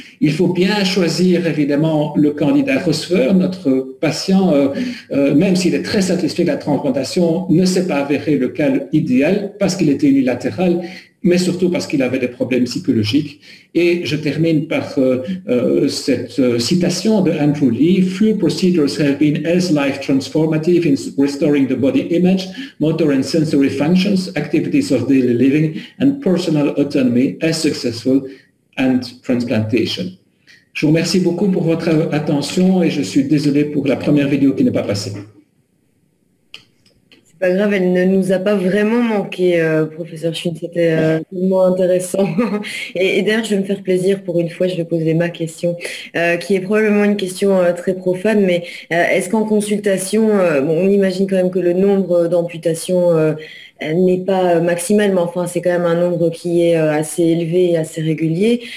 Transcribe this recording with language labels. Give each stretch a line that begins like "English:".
French: Il faut bien choisir évidemment le candidat receveur. Notre patient, même s'il est très satisfait de la transplantation, ne s'est pas avéré le cas idéal parce qu'il était unilatéral, mais surtout parce qu'il avait des problèmes psychologiques. Et je termine par cette citation de Andrew Lee.
English: Few procedures have been as life transformative in restoring the body image, motor and sensory functions, activities of daily living and personal autonomy as successful and transplantation.
French: Je vous remercie beaucoup pour votre attention et je suis désolé pour la première vidéo qui n'est pas passée. C'est pas grave, elle ne nous a pas vraiment manqué, professeur Schmidt, c'était tellement intéressant. Et d'ailleurs, je vais me faire plaisir pour une fois, je vais poser ma question, qui est probablement une question très profane, mais est-ce qu'en consultation, on imagine quand même que le nombre d'amputations n'est pas maximal, mais enfin c'est quand même un nombre qui est assez élevé et assez régulier.